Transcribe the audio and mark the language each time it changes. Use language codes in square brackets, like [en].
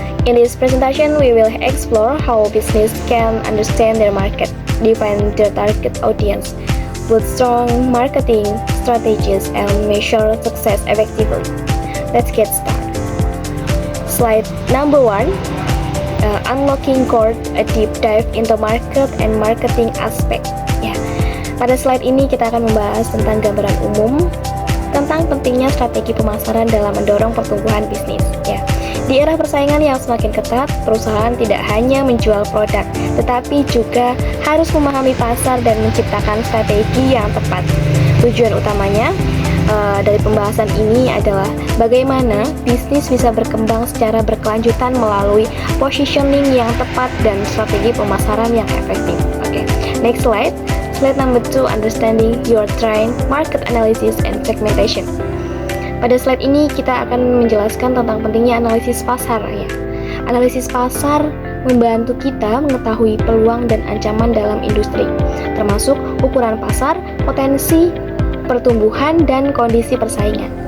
[en] In this presentation, we will explore how business can understand their market, define their target audience, build strong marketing strategies, and measure success effectively. Let's get started. Slide number 1, unlocking core, a deep dive into market and marketing aspect. [id] Pada slide ini kita akan membahas tentang gambaran umum tentang pentingnya strategi pemasaran dalam mendorong pertumbuhan bisnis. Di era persaingan yang semakin ketat, perusahaan tidak hanya menjual produk, tetapi juga harus memahami pasar dan menciptakan strategi yang tepat. Tujuan utamanya dari pembahasan ini adalah bagaimana bisnis bisa berkembang secara berkelanjutan melalui positioning yang tepat dan strategi pemasaran yang efektif. [en] Next slide. Slide number 2, understanding your trend, market analysis, and segmentation. [id] Pada slide ini kita akan menjelaskan tentang pentingnya analisis pasar. Analisis pasar membantu kita mengetahui peluang dan ancaman dalam industri, termasuk ukuran pasar, potensi pertumbuhan, dan kondisi persaingan.